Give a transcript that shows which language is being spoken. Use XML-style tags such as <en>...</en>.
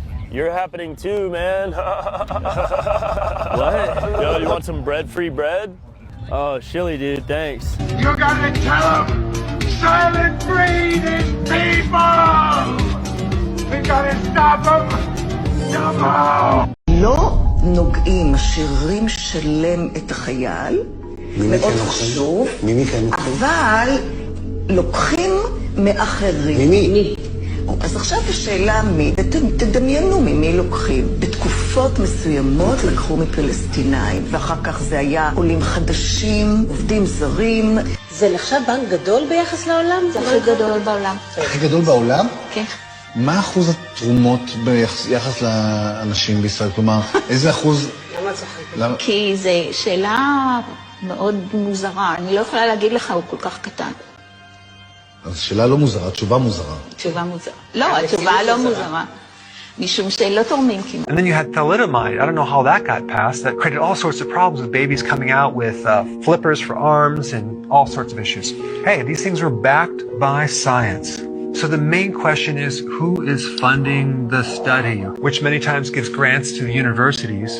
<en>You're happening too, man. What? Yo, you want some bread-free bread? Oh, Shilly, dude, thanks. You gotta tell them, silent breathing people! We gotta stop them! Stop them!</en> <he>לא נוגעים, משאירים שלם את החייל, מאוד חשוב, אבל לוקחים מאחרים. ממי? אז עכשיו השאלה מי, תדמיינו ממי לוקחים. בתקופות מסוימות לקחו מפלסטינאים, ואחר כך זה היה עולים חדשים, עובדים זרים. זה נחשב בנק גדול ביחס לעולם? זה הכי גדול בעולם. הכי גדול בעולם? כן. מה אחוז התרומות ביחס לאנשים בישראל? כלומר, איזה אחוז... למה צוחקים? כי זו שאלה מאוד מוזרה. אני לא יכולה להגיד לך, הוא כל כך קטן. אז שאלה לא מוזרה, תשובה מוזרה. תשובה מוזרה. לא, התשובה לא מוזרה. משום שלא תורמים כמעט.</he> <en>And then you had thalidomide. I don't know how that got passed. That created all sorts of problems with babies coming out with flippers for arms and all sorts of issues. Hey, these things were backed by science. So the main question is, who is funding the study, which many times gives grants to the universities.</en>